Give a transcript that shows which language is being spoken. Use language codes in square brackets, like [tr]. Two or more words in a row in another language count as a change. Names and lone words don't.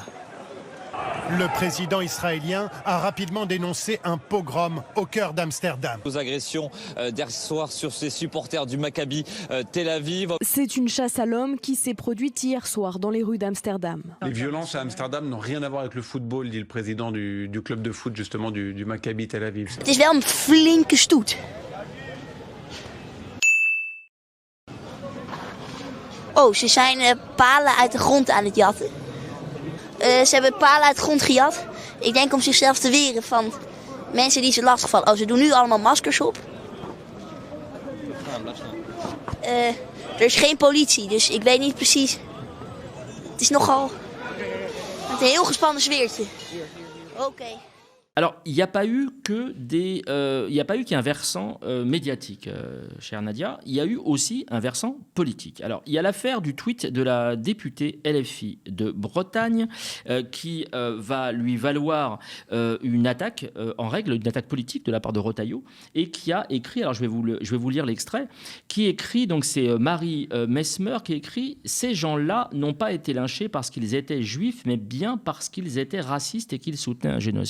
[fr] Le président israélien a rapidement dénoncé un pogrom au cœur d'Amsterdam. Aux agressions d'hier soir sur ces supporters du Maccabi Tel Aviv. C'est une chasse à l'homme qui s'est produite hier soir dans les rues d'Amsterdam. Les violences à Amsterdam n'ont rien à voir avec le football, dit le président du club de foot justement du Maccabi Tel Aviv. [nl] Het is wel een flinke stoet. Oh, ze zijn palen uit de grond aan het jatten. Ze hebben palen uit de grond gejat. Ik denk om zichzelf te weren van mensen die ze lastigvallen. Oh, ze doen nu allemaal maskers op. Er is geen politie, dus ik weet niet precies. Het is nogal een heel gespannen sfeertje. Oké. [fr] Alors, il n'y a pas eu qu'un versant médiatique, chère Nadia. Il y a eu aussi un versant politique. Alors, il y a l'affaire du tweet de la députée LFI de Bretagne qui va lui valoir une attaque en règle, une attaque politique de la part de Retailleau, et qui a écrit, alors je vais vous lire l'extrait, qui écrit, donc c'est Marie Mesmer qui écrit « Ces gens-là n'ont pas été lynchés parce qu'ils étaient juifs, mais bien parce qu'ils étaient racistes et qu'ils soutenaient un génocide.